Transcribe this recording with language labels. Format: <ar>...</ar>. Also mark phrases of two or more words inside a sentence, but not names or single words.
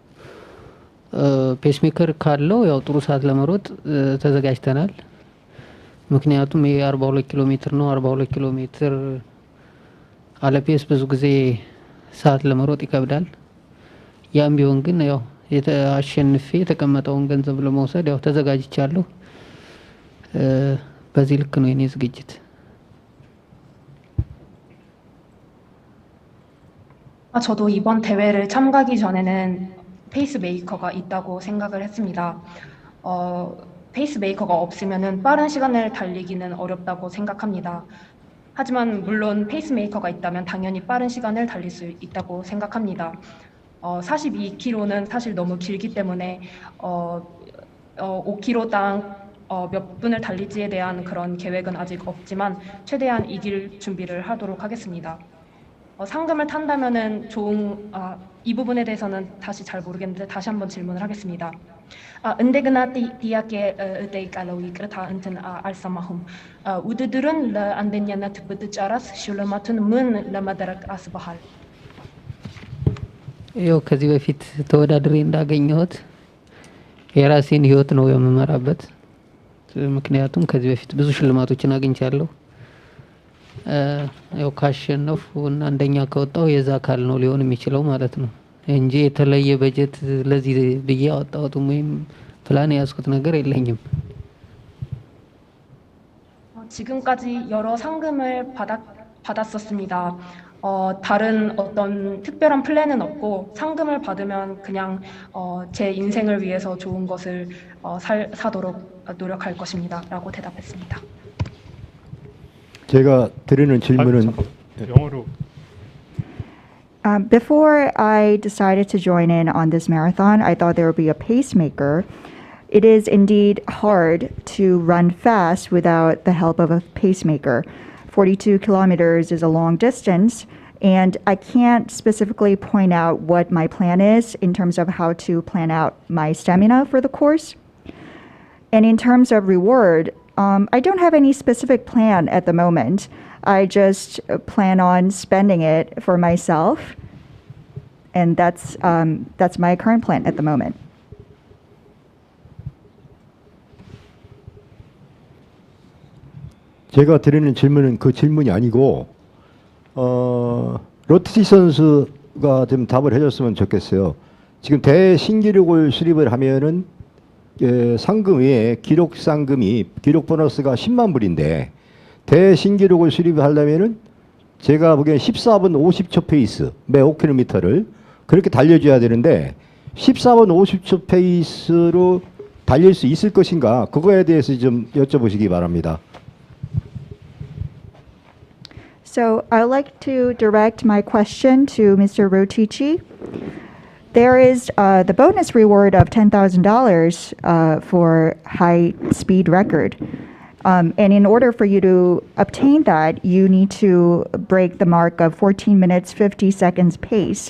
<en>pace maker</en> <am>ካለው ያው ጥሩ ሰዓት ለመሮጥ ተዘጋጅተናል። ምክንያቱም ይሄ 42 ኪሎ ሜትር ነው። 42 ኪሎ ሜትር አለ ፔስ ብዙ ጊዜ ሰዓት ለመሮጥ ይከብዳል። ያም ቢሆን ግን ያው አሸንፌ የተቀመጠውን ገንዘብ ለመውሰድ ያው ተዘጋጅቻለሁ። በዚህ ልክ ነው የኔ ዝግጅት።</am> <ko>저도 이번 대회를 참가하기 전에는 페이스메이커가 있다고 생각을 했습니다. 페이스메이커가 없으면은 빠른 시간을 달리기는 어렵다고 생각합니다. 하지만 물론 페이스메이커가 있다면 당연히 빠른 시간을 달릴 수 있다고 생각합니다. 42km는 사실 너무 길기 때문에 5km당 몇 분을 달릴지에 대한 그런 계획은 아직 없지만 최대한 이길 준비를 하도록 하겠습니다. 상금을 탄다면은 이 부분에 대해서는 다시 잘 모르겠는데 다시 한번 질문을 하겠습니다. እንደገና ጥያቄ እጠይቃለሁ። ይቅርታ አልሰማሁም። ውድድሩን ለአንደኛነት ብትጨርስ ሽልማቱን ምን ለማድረግ አስበሃል? ያው ከዚህ በፊት ተወዳድሬ እንዳገኘሁት የራሴን ህይወት ነው የምመራበት። ምክንያቱም ከዚህ በፊት ብዙ ሽልማቶችን አግኝቻለሁ። ያው ካሸነፉ እና አንደኛ ከወጣው የዛ አካል ነው ሊሆን የሚችለው ማለት ነው እንጂ የተለየ በጀት ለዚህ ብዬ አወጣሁት ወይም ፕላን ያስኩት ነገር የለኝም። 지금까지 여러 상금을 받았었습니다. 다른 어떤 특별한 플랜은 없고 상금을 받으면 그냥 제 인생을 위해서 좋은 것을 사도록 노력할 것입니다. 라고 대답했습니다. 제가 드리는 질문은 영어로.</ko> <en>Before I decided to join in on this marathon, I thought there would be a pacemaker. It is indeed hard to run fast without the help of a pacemaker. 42 kilometers is a long distance, and I can't specifically point out what my plan is in terms of how to plan out my stamina for the course. And in terms of reward, I don't have any specific plan at the moment. I just plan on spending it for myself, and that's my current plan at the moment.</en> <ko>제가 드리는 질문은 그 질문이 아니고 로티치 선수가 좀 답을 해줬으면 좋겠어요. 지금 대신기록을 수립을 하면은 상금 외에 기록 상금이 기록 보너스가 10만 불인데 대신기록을 수립하려면은 제가 보기엔 14분 50초 페이스 매 5km를 그렇게 달려줘야 되는데 14분 50초 페이스로 달릴 수 있을 것인가 그거에 대해서 좀 여쭤보시기 바랍니다.</ko> <en>So I'd like to direct my question to Mr. Rotici. There is the bonus reward of $10,000 for high speed record. And in order for you to obtain that, you need to break the mark of 14 minutes, 50 seconds pace.</en>